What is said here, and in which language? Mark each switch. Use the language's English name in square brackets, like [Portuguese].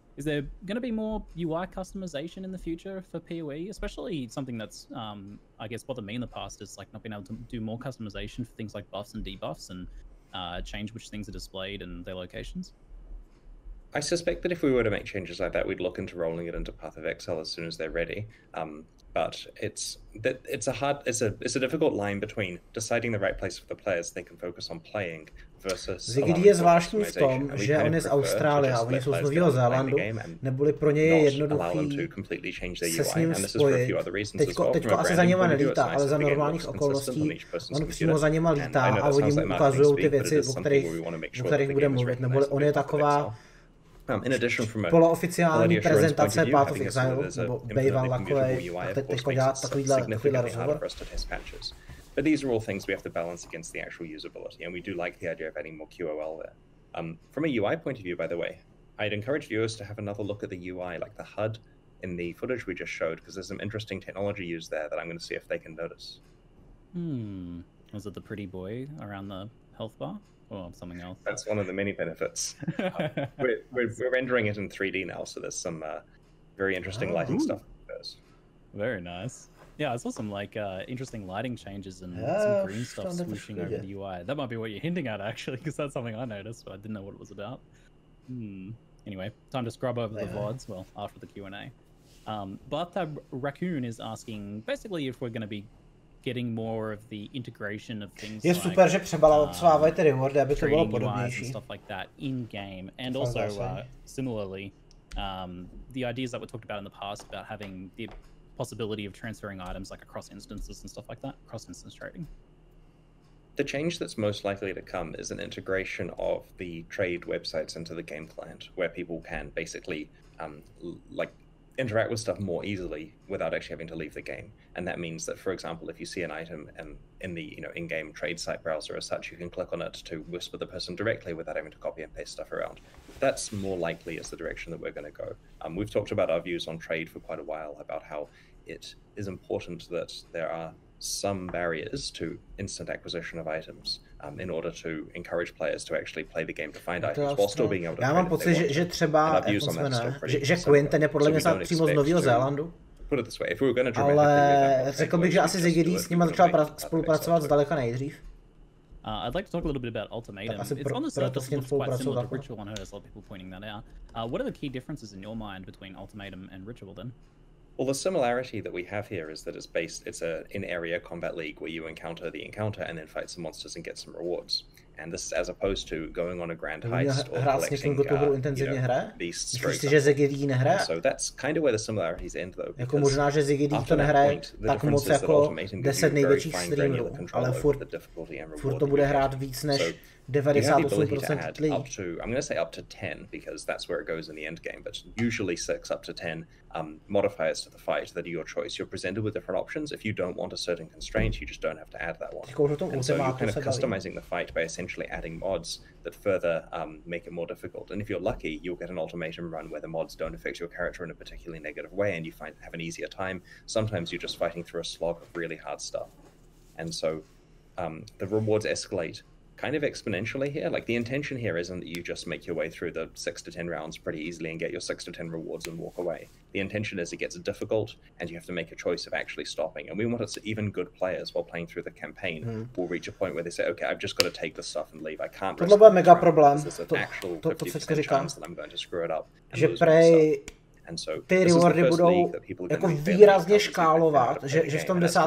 [English] Is there going to be more UI customization in the future for PoE, especially something that's, I guess, bothered me in the past is like not being able to do more customization for things like buffs and debuffs and change which things are displayed and their locations? I suspect that if we were to make changes like that, we'd look into rolling it into Path of Exile as soon as they're ready. But it's a difficult line between deciding the right place for the players they can focus on playing versus [Czech] Ziggy je zvláštní v tom, že on je z Austrálie a oni jsou z Nového Zélandu, neboli pro ně je jednoduchý se s ním spojit. Teďko asi za něma nelítá, ale za normálních okolností on přímo za něma lítá a oni mu ukazují ty věci, o kterých bude mluvit, neboli on je taková polooficiální prezentace Path of Exile, nebo býval takovej, a teďko dělat takovýhle rozhovor. [English] But these are all things we have to balance against the actual usability, and we do like the idea of adding more QOL there. From a UI point of view, by the way, I'd encourage viewers to have another look at the UI, like the HUD in the footage we just showed, because there's some interesting technology used there that I'm going to see if they can notice. Was it the pretty boy around the health bar? Or something else? That's one of the many benefits. We're rendering it in 3D now, so there's some very interesting lighting stuff. Very nice. Yeah, I saw some like interesting lighting changes and some green stuff swooshing over the UI. That might be what you're hinting at, actually, because that's something I noticed, but I didn't know what it was about. Anyway, time to scrub over the VODs, well, after the Q&A. Bloodthirst Raccoon is asking, basically, if we're going to be getting more of the integration of things [Czech] Je super, že přebalancovávají ty rewardy, aby to bylo podobnější. [English] Stuff like that in game, and also similarly, the ideas that were talked about in the past about having the possibility of transferring items like across instances and stuff like that, cross-instance trading. The change that's most likely to come is an integration of the trade websites into the game client, where people can basically like interact with stuff more easily without actually having to leave the game. And that means that, for example, if you see an item in the in-game trade site browser as such, you can click on it to whisper the person directly without having to copy and paste stuff around. That's more likely is the direction that we're going to go. We've talked about our views on trade for quite a while, about how it is important that there are some barriers to instant acquisition of items in order to encourage players to actually play the game to find items while still being able to. [Czech] Já mám pocit, že třeba že Quinn, ten je podle mě přímo z Nového Zélandu. Ale řekl bych, že asi Ziggy s nimi začal spolupracovat zdaleka nejdřív. [English] I'd like to talk a little bit about Ultimatum. It's on the surface looks quite similar to Ritual, and I heard a lot of people pointing that out. What are the key differences in your mind between Ultimatum and Ritual then? Well, the similarity that we have here is that it's an in-area combat league where you encounter the encounter and then fight some monsters and get some rewards. And this is as opposed to going on a grand heist or collecting beasts straight up. So that's kind of where the similarities end, though. [Czech] Jako možná, že Ziggy to nehraje tak moc jako 10 největších streamerů, ale furt to bude hrát víc než 98% lidí. [English] I'm going to say up to 10 because that's where it goes in the end game, but usually 6 up to 10 modifiers to the fight that are your choice. You're presented with different options. If you don't want a certain constraint, you just don't have to add that one. And so you're kind of customizing the fight by essentially adding mods that further make it more difficult. And if you're lucky, you'll get an ultimatum run where the mods don't affect your character in a particularly negative way and you have an easier time. Sometimes you're just fighting through a slog of really hard stuff. And so the rewards escalate kind of exponentially here. Like the intention here isn't that you just make your way through the 6 to 10 rounds pretty easily and get your 6 to 10 rewards and walk away. The intention is it gets difficult and you have to make a choice of actually stopping. And we want it so even good players while playing through the campaign will reach a point where they say, okay, I've just got to take this stuff and leave. I can't risk [Czech] it. Mega problém. [English] There's an actual 50% chance that I'm going to screw it up. [Czech] Že prej ty rewardy budou jako výrazně škálovat, že v tom 10.